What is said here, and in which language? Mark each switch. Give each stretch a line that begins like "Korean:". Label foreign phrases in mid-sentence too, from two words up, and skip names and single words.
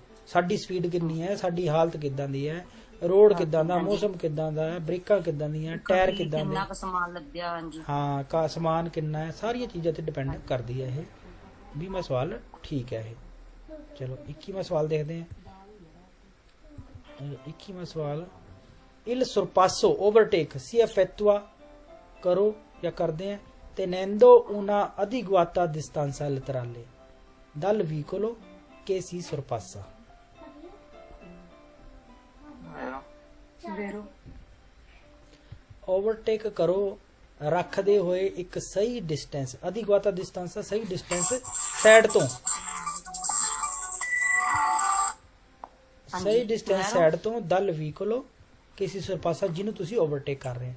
Punjabi: ਸਾਡੀ ਸਪੀਡ ਕਿੰਨੀ ਹੈ, ਸਾਡੀ ਹਾਲਤ ਕਿੱਦਾਂ ਦੀ ਹੈ, ਰੋਡ ਕਿੱਦਾਂ ਦਾ, ਮੌਸਮ ਕਿੱਦਾਂ ਦਾ ਹੈ, ਬ੍ਰੇਕਾਂ ਕਿੱਦਾਂ ਦੀਆਂ, ਟਾਇਰ ਕਿੱਦਾਂ ਦੇ, ਕਿੰਨਾ ਕੁ ਸਮਾਨ ਲੱਗਿਆ। ਹਾਂਜੀ ਹਾਂ ਕਾ ਸਮਾਨ ਕਿੰਨਾ ਹੈ, ਸਾਰੀਆਂ ਚੀਜ਼ਾਂ ਤੇ ਡਿਪੈਂਡ ਕਰਦੀ ਹੈ ਇਹ। 20ਵਾਂ ਸਵਾਲ ਠੀਕ ਹੈ ਇਹ। ਚਲੋ 21ਵਾਂ ਸਵਾਲ ਦੇਖਦੇ ਹਾਂ। 21ਵਾਂ ਸਵਾਲ,
Italian: il sorpasso overtake si effettua
Punjabi: ਕਰੋ ਜਾਂ ਕਰਦੇ ਆ
Italian: tenendo una adeguata distanza laterale dal vicolo che si sorpassa।
Punjabi: ਵੇਰੋ ਓਵਰਟੇਕ ਕਰੋ ਰੱਖਦੇ ਹੋਏ ਇੱਕ ਸਹੀ ਡਿਸਟੈਂਸ, ਅਧਿਕਵਾਤਾ ਡਿਸਟੈਂਸ ਦਾ ਸਹੀ ਡਿਸਟੈਂਸ ਸਾਈਡ ਤੋਂ, ਸਹੀ ਡਿਸਟੈਂਸ ਸਾਈਡ ਤੋਂ
Italian: del veicolo che si sorpassa
Punjabi: ਜਿਹਨੂੰ ਤੁਸੀਂ ਓਵਰਟੇਕ ਕਰ ਰਹੇ ਹੋ।